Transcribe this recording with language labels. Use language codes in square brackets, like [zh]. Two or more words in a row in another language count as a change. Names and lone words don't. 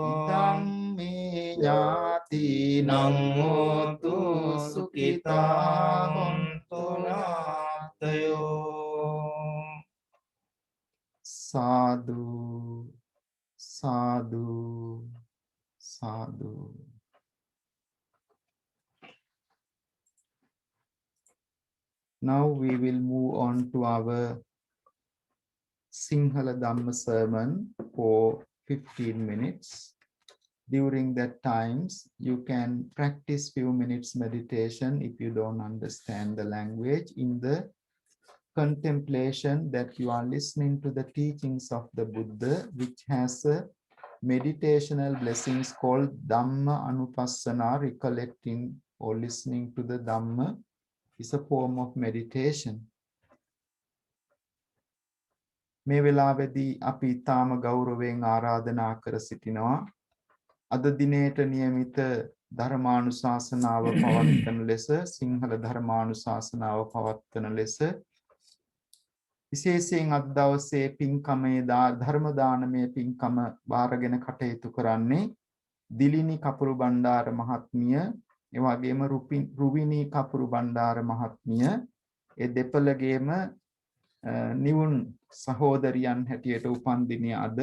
[pi] ඉදං මේ ඥාතිනං හෝතු සුඛිතා හොන්තු නාතයෝ සාදු සාදු සාදු. [en] Now we will move on to our Sinhala Dhamma sermon for 15 minutes. During that times, you can practice few minutes meditation if you don't understand the language in the contemplation that you are listening to the teachings of the Buddha, which has a meditational blessings called [pi] Dhamma Anupassana. [en] Recollecting or listening to the Dhamma is a form of meditation. [si] මේ වෙලාවේදී අපි තාම ගෞරවයෙන් ආරාධනා කර සිටිනවා අද දිනේට નિયમિત ධර්මානුශාසනාව පවත්වන ලෙස සිංහල ධර්මානුශාසනාව පවත්වන ලෙස විශේෂයෙන් අද දවසේ පින්කමේ ධර්ම දානමය පින්කම බාරගෙන කටයුතු කරන්නේ දිලිනි කපුරුබණ්ඩාර මහත්මිය ඒ වගේම රුවිනි කපුරුබණ්ඩාර මහත්මිය ඒ දෙපළගේම නිවුන් සහෝදරියන් හැටියට උපන් දිනය අද.